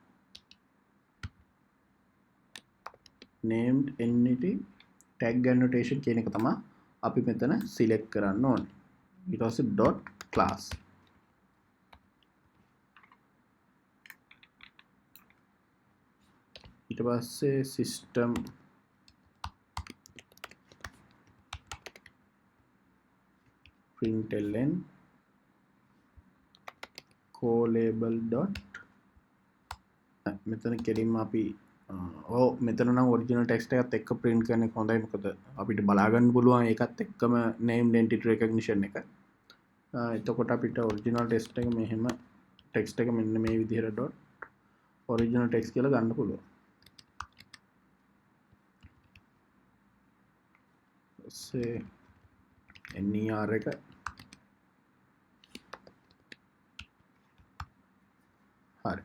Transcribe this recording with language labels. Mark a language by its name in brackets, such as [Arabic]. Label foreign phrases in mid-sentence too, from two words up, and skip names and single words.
[English] named entity tag annotation [Sinhala] කියන එක තමයි අපි මෙතන select කරන්න ඕනේ. ඊට පස්සේ [English] dot class [Sinhala] ඊට පස්සේ [English] system println co-label dot [Sinhala] මෙතන කෙලින්ම අපි මෙතන නම් [English] original text [Sinhala] එකත් එක්ක print කරන එක හොඳයි. මොකද අපිට බලා ගන්න පුළුවන් ඒකත් එක්කම [English] named entity recognition [Sinhala] එක. එතකොට අපිට [English] original text [Sinhala] එක මෙහෙම ටෙක්ස්ට් එක මෙන්න මේ විදිහට [English] dot original text [Sinhala] කියලා ගන්න පුළුවන්. [English] say ner [Sinhala] එක හරි.